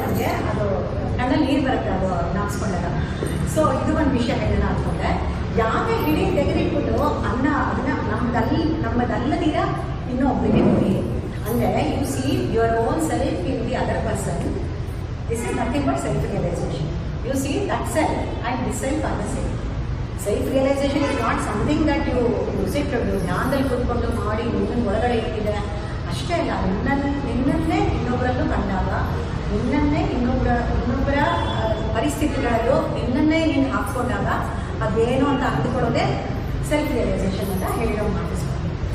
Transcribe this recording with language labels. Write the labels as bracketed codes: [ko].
[kn] ನನಗೆ ಅದು ಕಣ್ಣಲ್ಲಿ ನೀರು ಬರುತ್ತೆ ಅದು ಜ್ಞಾಪಿಸ್ಕೊಂಡಾಗ. ಸೊ ಇದು ಒಂದು ವಿಷಯ ಹೇಳೋಣ ಅಂದ್ಕೊಂಡೆ. ಯಾಕೆ ಹಿಡಿ ತೆಗೆದಿಟ್ಬಿಟ್ಟು ಅದನ್ನ ನಮ್ಮದಲ್ಲದಿರ ಇನ್ನೊಬ್ಬರಿಗೆ ನೋಡಿ ಅಂದರೆ, [en] You see your own self in the other person. This is nothing but self realization. You see that self and this self are the same. Self-realization is not something that you sit to do. [kn] ಜ್ಞಾನದಲ್ಲಿ ಕೂತ್ಕೊಂಡು ಮಾಡಿ ನಿನ್ನ ಒಳಗಡೆ ಇಟ್ಟಿದೆ ಅಷ್ಟೇ ಅಲ್ಲ. ನಿನ್ನನ್ನೇ ಇನ್ನೊಬ್ಬರಲ್ಲೂ ಕಂಡಾಗ, ನಿನ್ನನ್ನೇ ಇನ್ನೊಬ್ಬರ ಪರಿಸ್ಥಿತಿಗಳಲ್ಲೂ ನಿನ್ನನ್ನೇ ನೀನು ಹಾಕ್ಕೊಂಡಾಗ ಅದೇನು ಅಂತ ಅಂದುಕೊಳ್ಳೋದೇ ಸೆಲ್ಫ್ ರಿಯಲೈಸೇಷನ್ ಅಂತ ಹೇಳಿರೋ ಮಾಡಿಸ್ಕೊಂಡು.